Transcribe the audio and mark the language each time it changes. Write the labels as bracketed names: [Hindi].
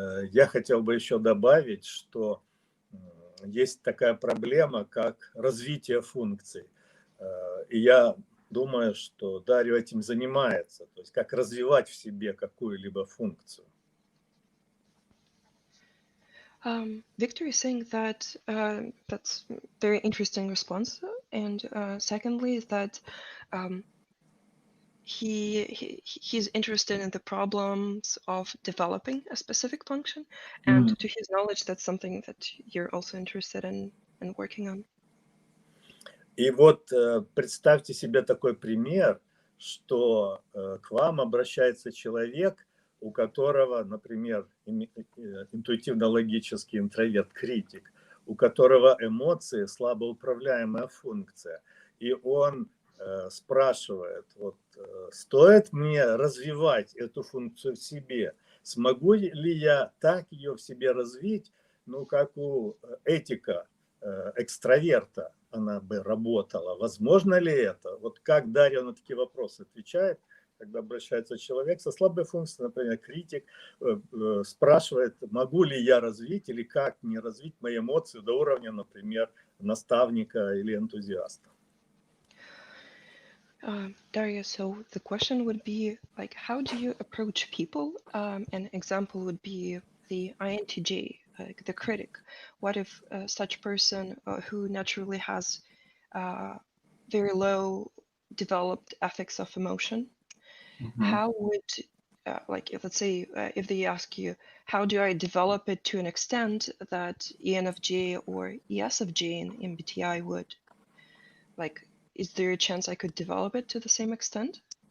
[Russian] Я хотел бы еще добавить, что есть такая проблема, как развитие функций. И я думаю, что Дарио этим занимается, то есть как развивать в себе какую-либо функцию. [English] Victor is saying that that's very interesting response, and secondly is that he's interested in the problems of developing a specific function, and to his knowledge, that's something that you're also interested in working on. [Russian] И вот представьте себе такой пример, что к вам обращается человек, у которого, например, интуитивно-логический интроверт-критик, у которого эмоции слабоуправляемая функция, и он спрашивает, вот, стоит мне развивать эту функцию в себе, смогу ли я так ее в себе развить, ну, как у этика, экстраверта она бы работала. Возможно ли это? Вот как Дарио на такие вопросы отвечает, когда обращается человек со слабой функцией, например, критик, спрашивает, могу ли я развить или как мне развить мои эмоции до уровня, например, наставника или энтузиаста. [English] Dario, so the question would be like, how do you approach people? An example would be the INTJ, the critic. What if such person who naturally has very low developed ethics of emotion, how would, like, if let's say, if they ask you, how do I develop it to an extent that ENFJ or ESFJ in MBTI would, like, is there a chance I could develop it to the same extent?